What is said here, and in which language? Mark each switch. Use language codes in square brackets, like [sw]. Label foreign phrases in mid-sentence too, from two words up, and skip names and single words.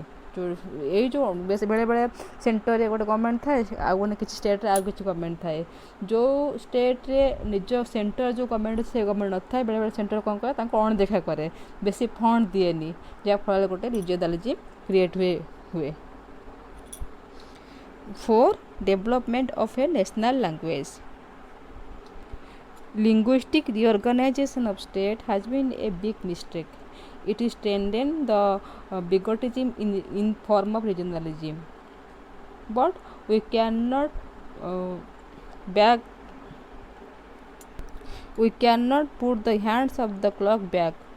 [or] ଏଇ ଯେଉଁ ବେଳେବେଳେ ସେଣ୍ଟରରେ ଗୋଟେ ଗଭର୍ଣ୍ଣମେଣ୍ଟ ଥାଏ, ଆଉ ଗୋଟେ କିଛି ଷ୍ଟେଟ୍ରେ ଆଉ କିଛି ଗଭର୍ଣ୍ଣମେଣ୍ଟ ଥାଏ। ଯେଉଁ ଷ୍ଟେଟ୍ରେ ନିଜ ସେଣ୍ଟର ଯେଉଁ ଗଭର୍ଣ୍ଣମେଣ୍ଟ ସେ ଗଭର୍ଣ୍ଣମେଣ୍ଟ ନଥାଏ, ବେଳେବେଳେ ସେଣ୍ଟର କ'ଣ କରେ, ତାଙ୍କୁ ଅଣଦେଖା କରେ, ବେଶୀ ଫଣ୍ଡ ଦିଏନି, ଯାହାଫଳରେ ଗୋଟେ [en] regionalism create [or] ହୁଏ। 4. [en] Development of a national language. Linguistic reorganization of state has been a big mistake. It is strengthened the bigotism in form of regionalism. But we cannot put the hands of the clock back.